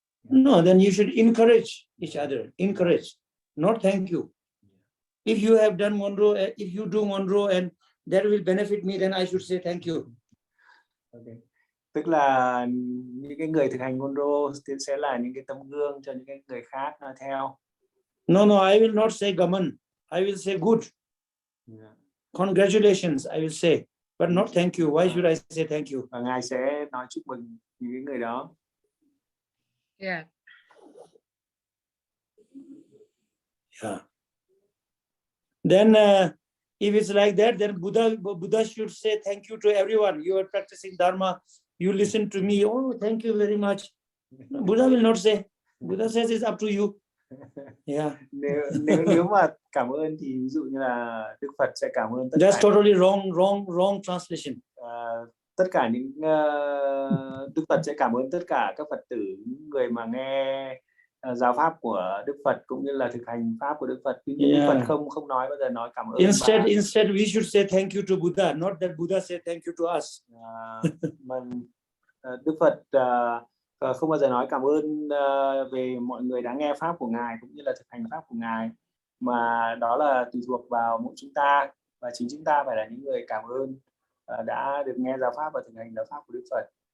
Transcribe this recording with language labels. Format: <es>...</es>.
<en>No, then you should encourage each other. Encourage, not thank you. If you have done Ngondro, if you do Ngondro and that will benefit me, then I should say thank you. Okay.</en> <vi>Tức là những cái người thực hành Ngondro sẽ là những cái tấm gương cho những cái người khác nói theo.</vi> <en>No, I will not say gaman. I will say good. Yeah. Congratulations, I will say, but not thank you. Why should I say thank you?</en> <vi>Và Ngài sẽ nói chúc mừng những cái người đó.</vi> <en>Yeah. Yeah. Then if it's like that, then Buddha should say thank you to everyone. You are practicing Dharma. You listen to me. Oh, thank you very much. Buddha will not say. Buddha says it's up to you. Yeah.</en> <vi>Nếu mà cảm ơn thì ví dụ như là Đức Phật sẽ cảm ơn tất</vi> <en>That's</en> <vi>cả.</vi> <en>totally wrong translation.</en> <vi>Tất cả những Đức Phật sẽ cảm ơn tất cả các Phật tử, những người mà nghe giáo pháp của Đức Phật cũng như là thực hành pháp của Đức Phật. Tuy nhiên Đức Phật không nói bao giờ nói cảm ơn.</vi> <en>Instead we should say thank you to Buddha, not that Buddha say thank you to us.</en> <vi>Mà Đức Phật không bao giờ nói cảm ơn về mọi người đã nghe pháp của Ngài cũng như là thực hành pháp của Ngài, mà đó là tùy thuộc vào mỗi chúng ta, và chính chúng ta phải là những người cảm ơn đã được nghe giáo pháp và thực hành giáo pháp của Đức Phật.</vi>